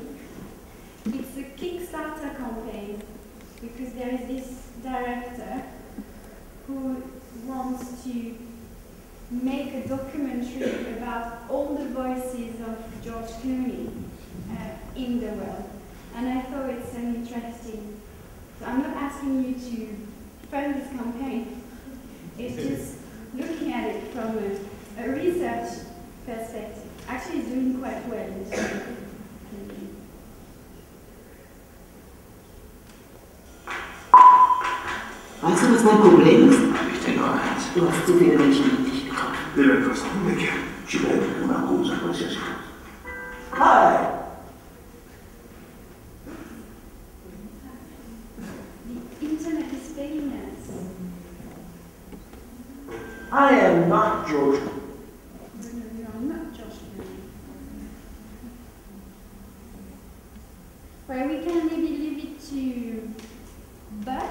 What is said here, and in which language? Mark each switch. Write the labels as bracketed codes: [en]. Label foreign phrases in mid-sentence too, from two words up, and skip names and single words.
[en] It's a Kickstarter campaign, because there is this director who wants to make a documentary about all the voices of George Clooney in the world. And I thought it's an interesting. So I'm not asking you to fund this campaign. It's just looking at it from a research perspective. Actually, it's doing quite well. [de] Weißt du, was mein Problem ist? Hab ich denn nur eins? Du hast zu viele Menschen um dich bekommen. [it] Deve essere umgekehrt. Ci vede una cosa, qualsiasi cosa. [en] Hi! The internet is failing us. I am not George. No, you are not George Clooney. Well, we can maybe leave it to but.